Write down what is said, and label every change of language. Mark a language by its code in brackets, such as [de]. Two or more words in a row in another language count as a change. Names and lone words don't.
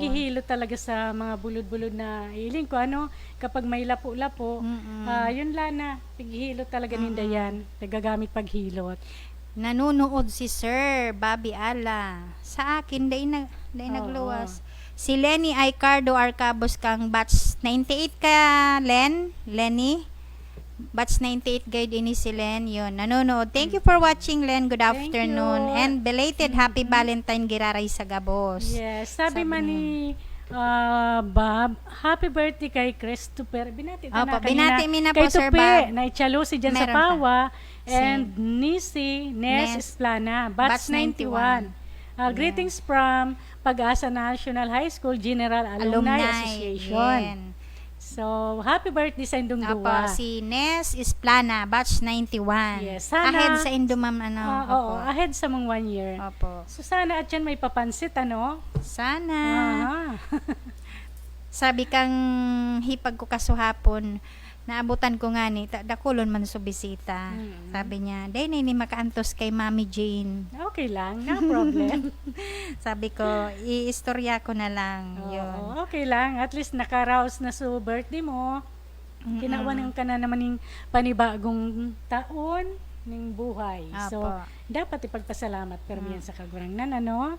[bik] pigihilot talaga sa mga bulod-bulod na hiling ko, kapag may lapo-lapo, yun lana, pigihilot talaga ninda yan, nagagamit paghilot. [tl] Nanonood si Sir Bobby Ala. [bik] Sa akin, nagluwas. Si Lenny Aicardo Arcabos kang batch 98 ka, Lenny? Batch 98 guide ini si Len, yun, nanonood. [en] Thank you for watching, Len. Good Thank afternoon. you. And belated happy Valentine [bik] Giraray sa Gabos. Yes, sabi man ni Bob, [en] happy birthday [bik] kay Christopher. Binati na [tl] Opo, kanina. [bik] binati mi na kay po, Sir Tupi, Bob. na Ichalosi dyan sa [tl] Meron pa. [bik] Pawa. And Nisi, Nes Nes Esplana, batch 91. [en] Greetings from Pag-asa National High School General Alumni Association. [bik] Yan. So, [en] happy birthday [bik] sa Indong [tl] Opo, [bik] Duwa. si Nes Esplana, batch 91. Yes, sana- Ahead sa Indumam, Oo, ahead sa mong 1 year. [tl] Opo. [bik] So, sana at yan may papansit, [tl] Sana. Ah. [bik] Sabi kang hipag ko kasuhapon, naabutan ko nga ni, dakulon man so bisita. Sabi niya, day na ini makaantos kay Mami Jane. [tl] Okay lang, [en] no problem. [bik] Sabi ko, iistorya ko na lang. Yun. [tl] Oo, okay lang. At least nakaraos na sa birthday mo. Kinawanan ka na naman ng panibagong taon ng buhay. [bik] So, Apo. dapat ipagpasalamat pero yan sa kagurangnan, ano?